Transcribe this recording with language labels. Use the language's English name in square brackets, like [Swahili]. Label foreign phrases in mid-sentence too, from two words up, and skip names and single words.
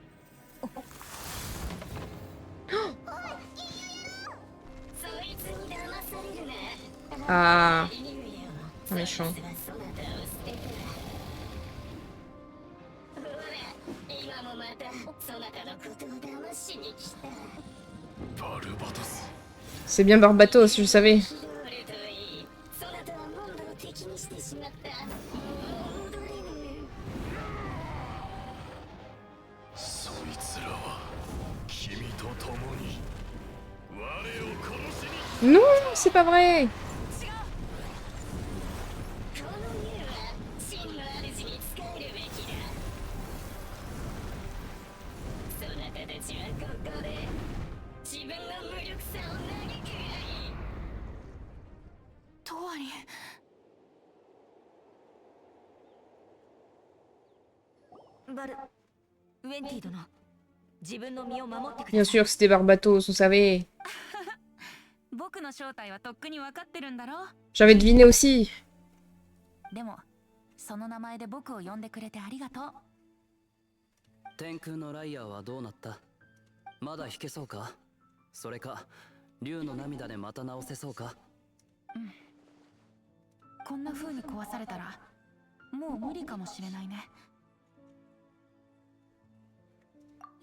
[French] Ah. Méchant. [Japanese] バルバトス。 [French] C'est bien Barbatos, je le savais. [Japanese] そいつらは君と共に我を殺しに。 [French] Non, c'est pas vrai. [Japanese] この竜は真の主に仕えるべきだ。そなたたちはここで自分の無力さを嘆くがいい。トワリン、バル、ウェンティ殿、自分の身を守ってく [French] Bien [Japanese] ださい。 [French] sûr que c'était Barbatos, on savait. [Japanese] 僕の正体はとっくに分かってるんだろ。 [French] J'avais deviné aussi. [Japanese] でもその名前で僕を呼んでくれてありがとう。天空のライアーはどうなった？まだ弾けそうか？それか竜の涙でまた直せそうか？こんな風に壊されたらもう無理かもしれないね。